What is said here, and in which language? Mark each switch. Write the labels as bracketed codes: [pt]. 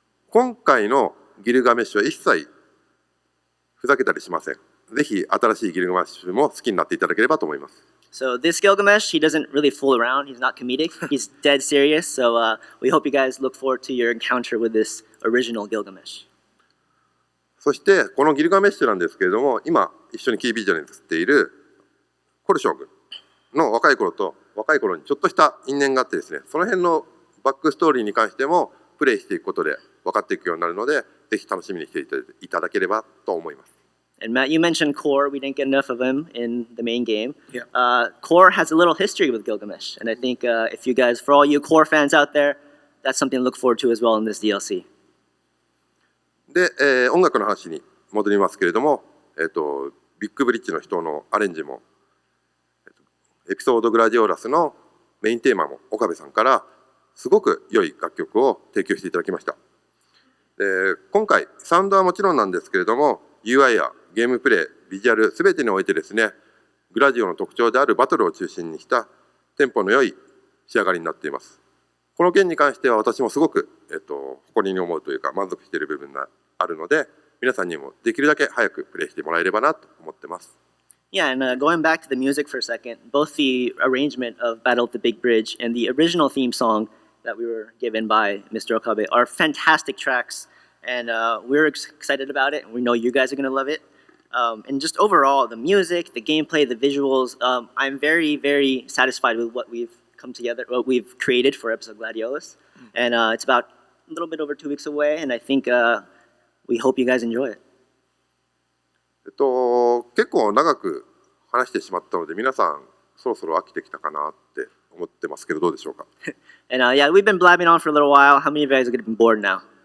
[ja] 今回のギルガメッシュは一切ふざけたりしません。ぜひ新しいギルガメッシュも好きになっていただければと思います。 [en] So this Gilgamesh, he doesn't really fool around. He's not comedic. He's dead serious. So we hope you guys look forward to your encounter with this original Gilgamesh. [ja] そしてこのギルガメッシュなんですけれども、今一緒にキービジュアルに映っているコル将軍の若い頃にちょっとした因縁があってですね、その辺のバックストーリーに関してもプレイしていくことで分かっていくようになるので、ぜひ楽しみにしていただければと思います。 [en] And Matt, you mentioned Core. We didn't get enough of him in the main game. Yeah. Core has a little history with Gilgamesh. And I think if you guys, for all you Core fans out there, that's something to look forward to as well in this DLC. [ja] で、音楽の話に戻りますけれども、ビッグブリッジの人のアレンジも、エピソードグラディオラスのメインテーマも岡部さんからすごく良い楽曲を提供していただきました。で、今回サウンドはもちろんなんですけれども、UI やゲームプレイ、ビジュアル、すべてにおいてですね、グラディオの特徴であるバトルを中心にしたテンポの良い仕上がりになっています。この件に関しては私もすごく、誇りに思うというか満足している部分があるので、皆さんにもできるだけ早くプレイしてもらえればなと思ってます。 [en] Yeah, and going back to the music for a second, both the arrangement of Battle at the Big Bridge and the original theme song that we were given by Mr. Okabe are fantastic tracks, and we're excited about it, and we know you guys are going to love it. And just overall, the music, the gameplay, the visuals, I'm very, very satisfied with what we've created for episode Gladiolus. And it's about a little bit over 2 weeks away, and I think we hope you guys enjoy it. [ja] 結構長く話してしまったので、皆さんそろそろ飽きてきたかなって思ってますけど、どうでしょうか。 [en] And yeah, we've been blabbing on for a little while. How many of you guys are going to be bored now?